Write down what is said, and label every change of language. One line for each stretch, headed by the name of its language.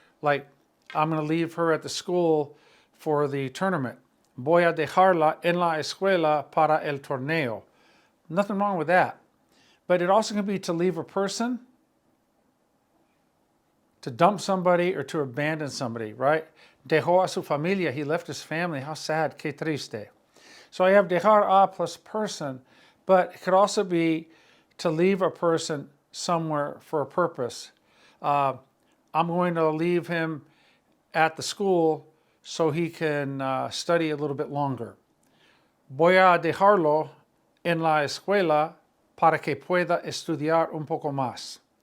English: Like, I'm going to leave her at the school for the tournament.
Spanish: Voy a dejarla en la escuela para el torneo.
English: Nothing wrong with that. But it also can be to leave a person, to dump somebody, or to abandon somebody, right?
Spanish: Dejó a su familia.
English: He left his family. How sad.
Spanish: Qué triste.
English: So I have dejar a plus person, but it could also be to leave a person somewhere for a purpose. I'm going to leave him at the school so he can study a little bit longer.
Spanish: Voy a dejarlo en la escuela para que pueda estudiar un poco más.